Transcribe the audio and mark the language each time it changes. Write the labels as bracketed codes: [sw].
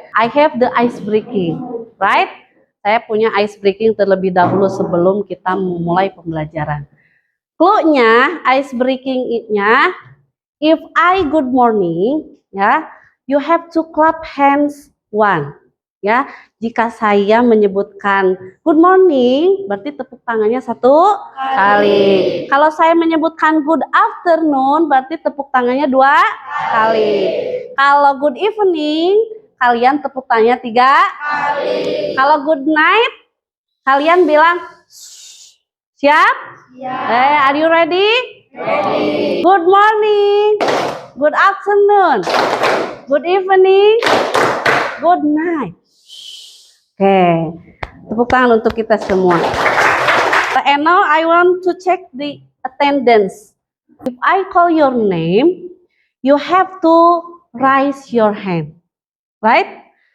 [en] I have the ice breaking, right? [id] Saya punya ice breaking terlebih dahulu sebelum kita memulai pembelajaran. [en] Clue-nya, ice breaking-nya, if I good morning, ya, you have to clap hands one, ya. [id] Jika saya menyebutkan good morning, berarti tepuk tangannya satu kali. Kalau saya menyebutkan good afternoon, berarti tepuk tangannya dua kali. Kalau good evening, kalian tepuk tangannya tiga kali. Kalau good night, kalian bilang siap? [en] Are you ready? Ready. Good morning, good afternoon, good evening, good night. [id] Oke, tepuk tangan untuk kita semua. [en] And now I want to check the attendance. If I call your name, you have to raise your hand, right?